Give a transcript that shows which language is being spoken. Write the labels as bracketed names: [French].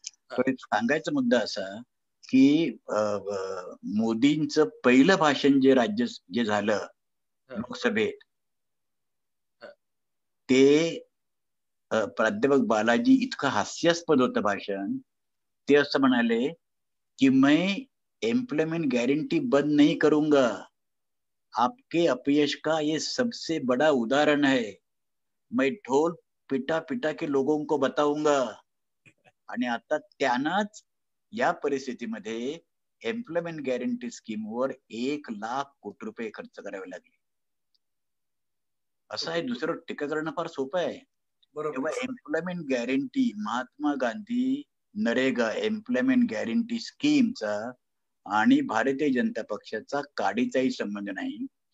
[Marathi] तर सांगायचा मुद्दा असा की मोदींचं पहिलं भाषण जे झालं लोकसभेत, ते प्राध्यापक बालाजी इतकं हास्यास्पद होतं भाषण. ते असं म्हणाले कि [Hindi] मैं एम्प्लॉयमेंट गारंटी बंद नहीं करूंगा, आपके अपयश का ये सबसे बड़ा उदाहरण है, मैं ढोल पिटा पिटा के लोगों को बताऊंगा. [Marathi] आणि आता त्यांनाच या परिस्थितीमध्ये एम्प्लॉयमेंट गॅरंटी स्कीमवर 1 लाख कोटी रुपये खर्च करावे लागले. असं आहे, दुसरं टीका करणं फार सोपं आहे. तेव्हा employment guarantee, Mahatma Gandhi NREGA employment guarantee स्कीमचा आणि भारतीय जनता पक्षाचा काडीचाही संबंध नाही.